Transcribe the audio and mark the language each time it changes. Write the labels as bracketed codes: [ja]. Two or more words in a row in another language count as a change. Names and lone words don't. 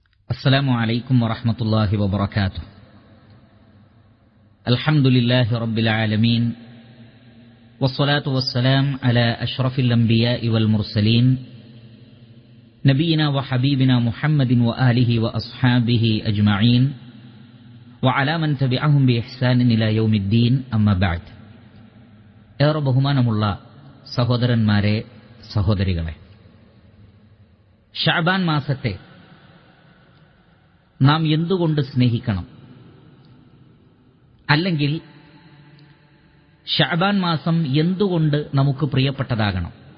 [ar] السلام عليكم ورحمة الله وبركاته. الحمد لله رب العالمين، والصلاة والسلام على أشرف الأنبياء والمرسلين نبينا وحبيبنا محمد وآله وأصحابه أجمعين وعلى من تبعهم بإحسان إلى يوم الدين. أما بعد. [ml] ഏറെ ബഹുമാനമുള്ള സഹോദരന്മാരെ, സഹോദരികളെ, ശഅബാൻ മാസത്തെ നാം എന്തുകൊണ്ട് സ്നേഹിക്കണം? അല്ലെങ്കിൽ ശഅബാൻ മാസം എന്തുകൊണ്ട് നമുക്ക് പ്രിയപ്പെട്ടതാകണം?